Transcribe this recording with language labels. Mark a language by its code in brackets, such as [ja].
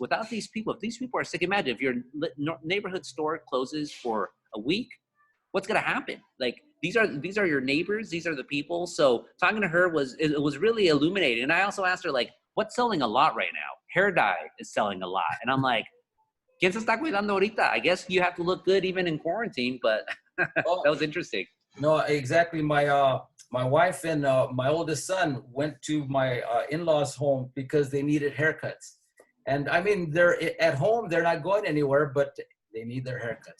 [en] Without these people, if these people are sick, imagine if your neighborhood store closes for a week, what's going to happen? Like, these are your neighbors. These are the people. So talking to her was really illuminating. And I also asked her, like, what's selling a lot right now? Hair dye is selling a lot. And I'm like, [es] ¿quién se está cuidando ahorita? [en] I guess you have to look good even in quarantine, but that was interesting. No, exactly. My wife and my oldest son went to my in-laws' home because they needed haircuts. And I mean, they're at home, they're not going anywhere, but they need their haircuts.